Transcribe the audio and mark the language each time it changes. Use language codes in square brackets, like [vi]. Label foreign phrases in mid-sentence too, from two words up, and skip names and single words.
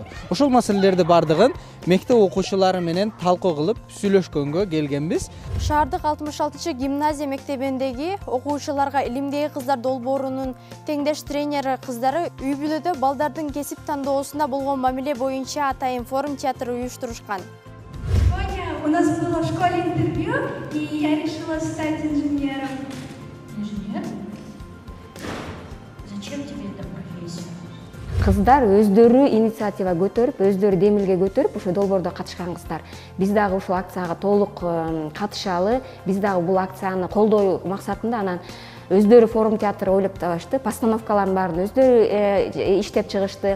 [ky] Ошол маселелерди бардыгын мектеп окуучулары менен талкуу кылып сүйлөшкөнгө келгенбиз. Шаардык 66-чы гимназия мектебиндеги окуучуларга Илимдеги кыздар долбоорунун теңдеш тренери кыздары үй бүлөдө балдардын кесип тандоосуна болгон мамиле боюнча атайын форум театр уюштурушкан. [ru] У нас было в школе интервью, и я решила стать инженером. Инженер? Зачем тебе эта профессия? [ky] Кыздар өздөрү инициатива көтөрүп, өздөрү демилге көтөрүп, ошо долбоордо катышкан кыздар. Биз дагы ушул акцияга толук катышалы, биз дагы бул акцияны колдоо максатында анан өздөрү форум театр ойлоп табышты, постановкалардын баарын өздөрү иштеп чыгышты.